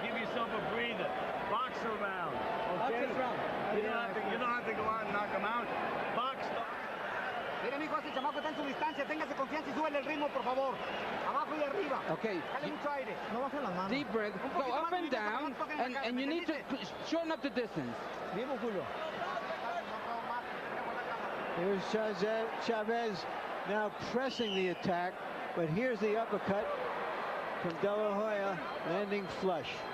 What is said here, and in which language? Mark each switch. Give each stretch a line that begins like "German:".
English: Give yourself a breather. Box a round. Okay? You don't have to go out and knock him out. Box.
Spanish: Mire, mijo, ese chamaco está en su distancia. Téngase confianza y súbele el ritmo, por favor. Abajo y arriba.
English: Okay.
Spanish: Dale mucho aire. No baje las manos.
English: Deep breath. Go up and down, and you need to shorten up the distance.
Spanish: Vivo, Julio.
English: Here's Chavez now pressing the attack, but here's the uppercut from De La Hoya, landing flush.